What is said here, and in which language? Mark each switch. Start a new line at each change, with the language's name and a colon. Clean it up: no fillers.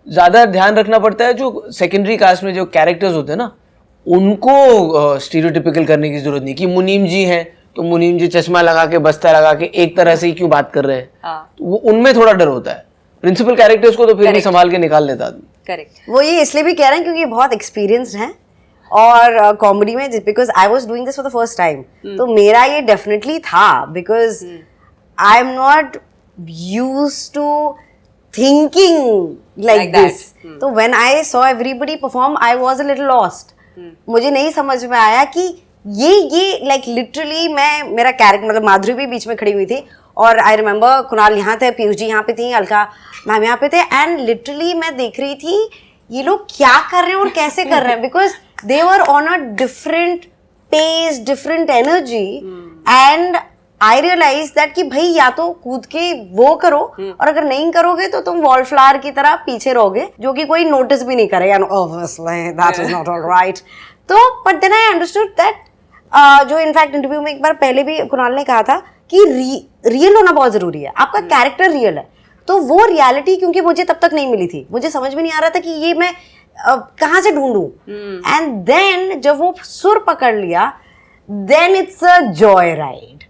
Hindi: ज़्यादा ध्यान रखना पड़ता है जो सेकेंडरी कास्ट में जो कैरेक्टर्स होते हैं ना, उनको स्टीरियोटिपिकल करने की जरूरत नहीं कि मुनीम जी हैं तो मुनीम जी चश्मा लगा के बस्ता लगा के एक तरह से ही क्यों बात कर रहे हैं. तो वो उनमें थोड़ा डर होता है. प्रिंसिपल कैरेक्टर्स को तो फिर भी संभाल के निकाल लेता आदमी. करेक्ट. वो ये इसलिए भी कह रहे हैं क्योंकि बहुत एक्सपीरियंस्ड हैं और कॉमेडी में,
English: Because I was doing this for the first time.
Hindi: तो मेरा ये डेफिनेटली था,
English: Because I am not used to thinking like this. So when I saw everybody perform, I was a little lost.
Hindi: मुझे नहीं समझ में आया कि ये
English: like literally
Hindi: मेरा कैरेक्टर, मतलब माधुरी भी बीच में खड़ी हुई थी और
English: I remember
Hindi: कुणाल यहाँ थे, पीयूष जी यहाँ पे थी, अलका मैम यहाँ पे थे,
English: and literally
Hindi: मैं देख रही थी ये लोग क्या कर रहे हैं और कैसे कर रहे हैं,
English: because they were on a different pace, different energy,
Hindi: and
English: I realise that
Hindi: कि भाई या तो कूद के वो करो और अगर नहीं करोगे तो तुम वॉल फ्लावर की तरह पीछे रहोगे जो कि कोई नोटिस भी नहीं करेगा.
English: Obviously that is not all right.
Hindi: तो
English: but then I understood that
Hindi: जो इनफैक्ट इंटरव्यू में एक बार पहले भी कुणाल ने कहा था कि रियल होना बहुत जरूरी है. आपका कैरेक्टर रियल है तो वो रियलिटी क्योंकि मुझे तब तक नहीं मिली थी, मुझे समझ में नहीं आ रहा था कि ये मैं कहाँ से ढूंढूं।
English: and then
Hindi: जब वो सुर पकड़ लिया,
English: Then it's a joy ride.